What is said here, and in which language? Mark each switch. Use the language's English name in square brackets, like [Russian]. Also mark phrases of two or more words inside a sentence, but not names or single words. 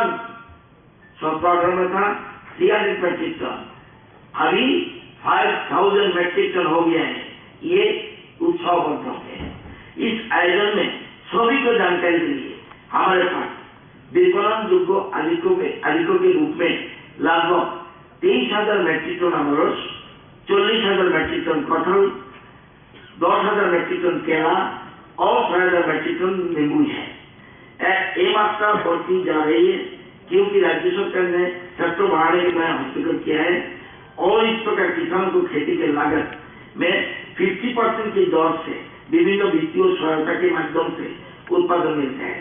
[Hindi] 17-18 में था 300 [English] metric ton, [Hindi] अभी 5000 [English] metric ton [Hindi] हो गया है। ये उत्सववर्धक है। इस आयोजन में सभी को जानकारी के लिए हमारे पास विपणन योग्य आलिकों के रूप में लगभग 23,000 [English] metric ton [Hindi] अनारस, 40,000 [English] metric ton [Hindi] कटहल, 10,000 [English] metric ton [Hindi] केला और 6,000 [English] metric ton [Hindi] नींबू है। ये मात्रा बढ़ती जा रही है क्योंकि राज्य सरकार ने सेक्टर बढ़ाने के लिए हस्तक्षेप किया है और इस प्रकार किसानों को खेती के लागत में 50% की दर से विभिन्न वित्तीय सहायता के माध्यम से उत्पादन मिलता है।